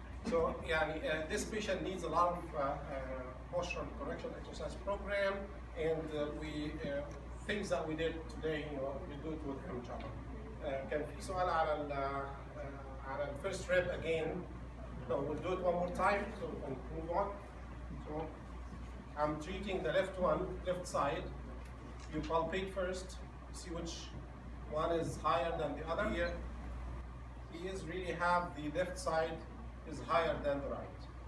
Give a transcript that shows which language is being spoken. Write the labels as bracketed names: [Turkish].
[English] So this patient needs a lot of postural correction exercise program, and things that we did today, we do it with him. [Arabic] كان في سؤال على [English] first rep again. So we'll do it one more time so we can move on. So I'm treating the left side. You palpate first, see which one is higher than the other. Here, he is really have the left side is higher than the right.